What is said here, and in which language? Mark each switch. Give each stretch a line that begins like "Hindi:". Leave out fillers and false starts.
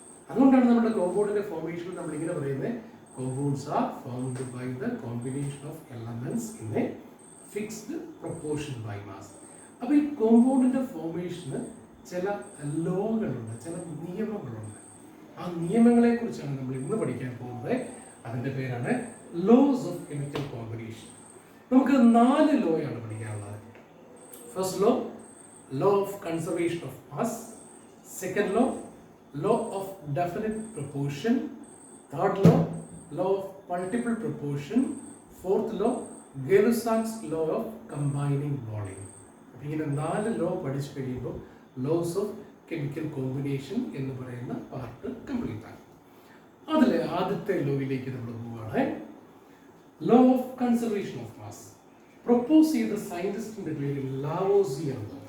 Malayalam: അതുകൊണ്ടാണ് നമ്മുടെ കോമ്പൗണ്ടിന്റെ ഫോർമേഷനിൽ നമ്മൾ ഇങ്ങനെ പറയുന്നത്,
English: Compounds are formed by the combination of elements in a fixed proportion by mass.
Malayalam: അപ്പോൾ ഈ കോമ്പൗണ്ടിന്റെ ഫോർമേഷന് ചില ലോകളുണ്ട്, ചില നിയമങ്ങളുണ്ട്. ആ നിയമങ്ങളെ കുറിച്ചാണ് നമ്മൾ ഇന്ന് പഠിക്കാൻ പോകുന്നത്. അതിന്റെ പേരാണ് ലോസ് ഓഫ് കെമിക്കൽ കോമ്പിനേഷൻ. നമുക്ക് 4 ലോയാണ് പഠിക്കാനുള്ളത്.
English: First law, law of conservation of mass. Second law, law of definite proportion. Third law, law of multiple proportion. Fourth law, Gay-Lussac's law of combining volume.
Malayalam: ഇങ്ങനെ 4 ലോ പഠിച്ചു കഴിയുമ്പോൾ loss of chemical combination എന്ന് പറയുന്ന part complete ആണ്. അതിൽ ആദ്യത്തെ ലോയിലേക്ക് നമ്മൾ പോവുകയാണ്. Law of conservation of mass propose ചെയ്ത സയന്റിസ്റ്റിന്റെ പേര് ലാവോസിയർ.